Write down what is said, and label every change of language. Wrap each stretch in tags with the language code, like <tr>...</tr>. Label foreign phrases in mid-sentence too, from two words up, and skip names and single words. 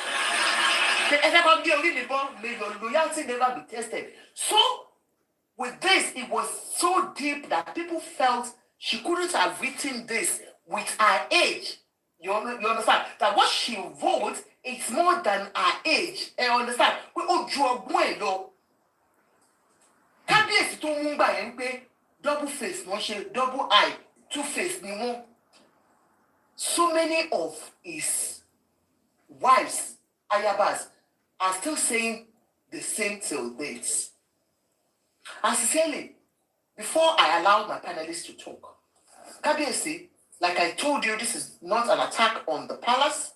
<en>May your loyalty never be tested. So, with this, it was so deep that people felt she couldn't have written this with her age. You understand? That what she wrote, it's more than her age. You understand? We all draw one though.</en> <yo>Kábíyèsí tó mú gbà yẹn pé</yo> <en>double face</en> <yo>wọ́n ṣe</yo> <en>double eye, two face</en> <yo>ni wọ́n.</yo> <en>So many of his wives, ayabas, are still saying the same till date. And sincerely, before I allow my panelists to talk, Kábíyèsí, like I told you, this is not an attack on the palace.</en>